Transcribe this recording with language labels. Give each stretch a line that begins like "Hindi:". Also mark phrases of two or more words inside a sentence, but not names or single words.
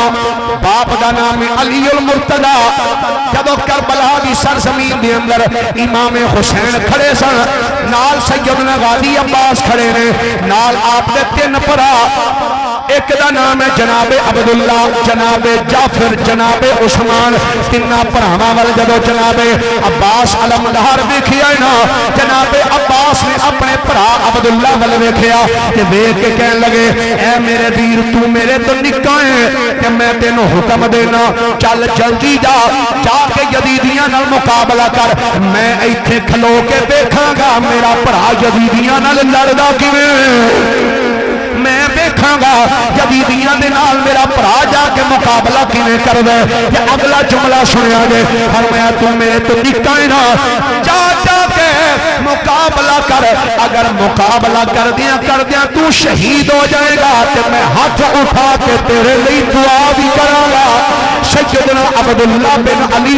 Punjabi: باپ دا نام ہے علی المرتضی جدو کربلا دی سرزمین دے اندر امام حسین کھڑے سن نال سیدنا غازی عباس کھڑے نے نال آپ دے 3 پرا ایک دا نام ہے جناب عبداللہ جناب جعفر جناب عثمان 3 پراواں ول جدو جناب عباس علمدار دیکھیا نا جناب عباس نے اپنے پرا عبداللہ ول ویکھیا تے ویکھ کے کہن لگے اے میرے ویر تو میرے تو نکا ہے کہ میں تینوں حکم دینا چل جلدی جا کے یزیدیاں نال مقابلہ کر میں ایتھے کھلو کے دیکھاں گا میرا پرا یزیدیاں نال لڑدا کیویں میں دیکھاں گا یزیدیاں دے نال میرا پرا جا کے مقابلہ کیویں کر دے یہ اگلا جملہ سنیا گے فرمایا تو میرے تو نکا ہے نا جا کے مقابلہ کر اگر مقابلہ کر دیا تو شہید ہو جائے گا تو میں ہاتھ اٹھا کے تیرے لئے دعا بھی کراں گا سیدنا عبداللہ بن علی